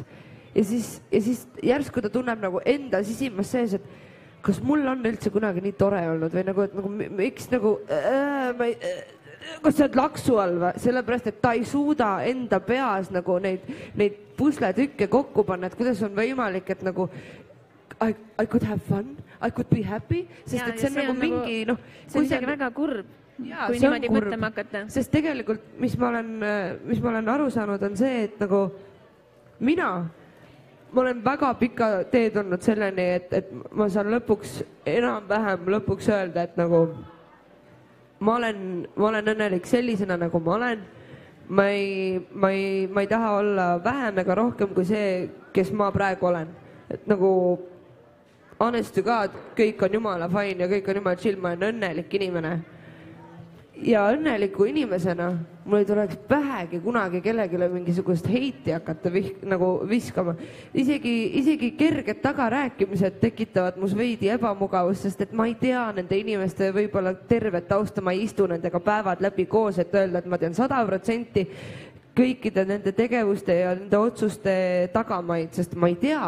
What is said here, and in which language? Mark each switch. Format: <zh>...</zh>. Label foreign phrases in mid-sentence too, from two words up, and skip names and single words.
<et>Ja siis järsku ta tunneb nagu enda sisimas sees, et kas mul on üldse kunagi nii tore olnud või nagu miks nagu kas sa oled laksu all või? Sellepärast, et ta ei suuda enda peas nagu neid pusletükke kokku panna, et kuidas on võimalik, et nagu</et> <en>I could have fun, I could be happy,</en> <et>sest et see on nagu mingi see on isegi väga kurb, kui niimoodi mõtlema hakata. Sest tegelikult, mis ma olen aru saanud, on see, et nagu ma olen väga pika teed olnud selleni, et ma saan enam-vähem lõpuks öelda, et nagu ma olen õnnelik sellisena, nagu ma olen. Ma ei taha olla vähem ega rohkem kui see, kes ma praegu olen. Et nagu</et> <en>honest to God,</en> <et>kõik on jumala fine ja kõik on jumala chill, ma olen õnnelik inimene. Ja õnneliku inimesena mul ei tuleks pähegi kunagi kellegile mingisugust heiti hakata nagu viskama. Isegi kerged tagarääkimised tekitavad mus veidi ebamugavust, sest et ma ei tea nende inimeste võib-olla tervet tausta, ma ei istu nendega päevad läbi koos, et öelda, et ma tean 100% kõikide nende tegevuste ja nende otsuste tagamaid, sest ma ei tea.</et>